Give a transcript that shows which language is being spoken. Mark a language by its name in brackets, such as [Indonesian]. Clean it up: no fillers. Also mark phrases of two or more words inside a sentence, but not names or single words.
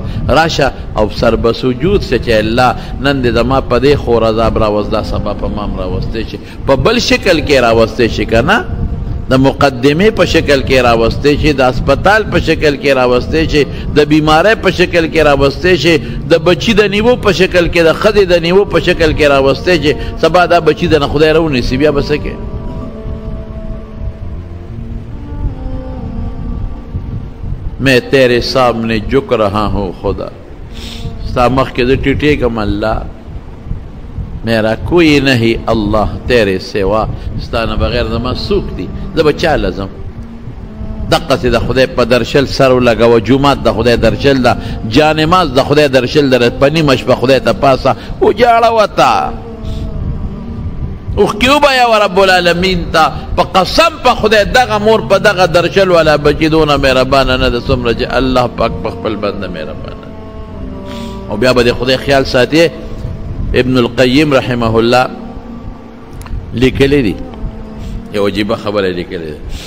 [Pashto] راشه او سر به سجود شه چې الله نن دې زما په دې خور عذاب راوست دا سبا په ما هم راوستی شي په بل شکل کې راوستی شي که نه د مقدمې په شکل کې راوستی شي د اسپتال په شکل کې راوستی شي د بیمارۍ په شکل کې راوستی شي د بچي د نیوو په شکل کې د ښځې د نیوو په شکل کې راوستی شي سبا دا بچي د نه خدای راونیسي بیا به څه کې [Urdu] میں تیرے سامنے جھک رہا ہوں خدا [Pashto] ستا مخکې زه ټیټېږم الله [Urdu] میرا کوئی نہیں اللہ تیرے سوا [Pashto] ستانه بغیر زما څوک دي زه به چا لزم دقسې د خدای په درشل سر ولګوه جومات د خدای درشل ده جانماز د خدای درشل ده په نیمه شپه خدای ته پاسه وجاړه وته اوښکې وبایه [Arabic] رب العالمین [Pashto] ته په قسم په خدای دغه مور په دغه درشل والا بچي دونه مهربانه نه ده څومره چې الله پاک په خپل بنده مهربانه او بیا به د خدای خیال ساتي ابن القیم [Arabic] رحمه الله [Pashto] لیکلی دی یو عجیبه خبره لیکلی دی